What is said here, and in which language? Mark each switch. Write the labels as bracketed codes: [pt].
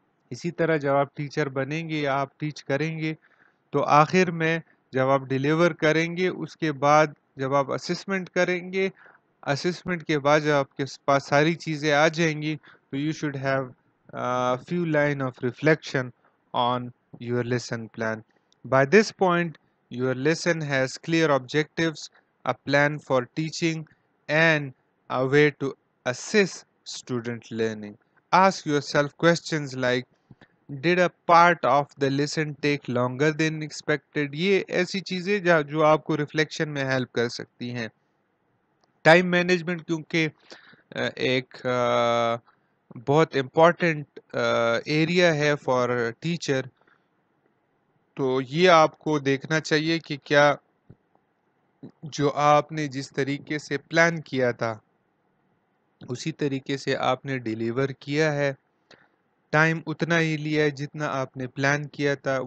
[ur] اسی طرح جب آپ ٹیچر بنیں گے یا آپ ٹیچ کریں گے تو آخر میں جب آپ ڈیلیور کریں گے اس کے بعد جب آپ اسسمنٹ کریں گے، اسسمنٹ کے بعد جب آپ کے پاس ساری چیزیں آ جائیں گی تو [en] You should have few line of reflection on your lesson plan. By this point, your lesson has clear objectives, a plan for teaching, and a way to assess student learning. Ask yourself questions like, did a part of the lesson take longer than expected? [ur] یہ ایسی چیزیں جو آپ کو reflection میں help کر سکتی ہیں. ٹائم مینجمنٹ کیونکہ ایک بہت امپورٹنٹ ایریا ہے فار ٹیچر، تو یہ آپ کو دیکھنا چاہیے کہ کیا جو آپ نے جس طریقے سے پلان کیا تھا اسی طریقے سے آپ نے ڈیلیور کیا ہے، ٹائم اتنا ہی لیا ہے جتنا آپ نے پلان کیا تھا.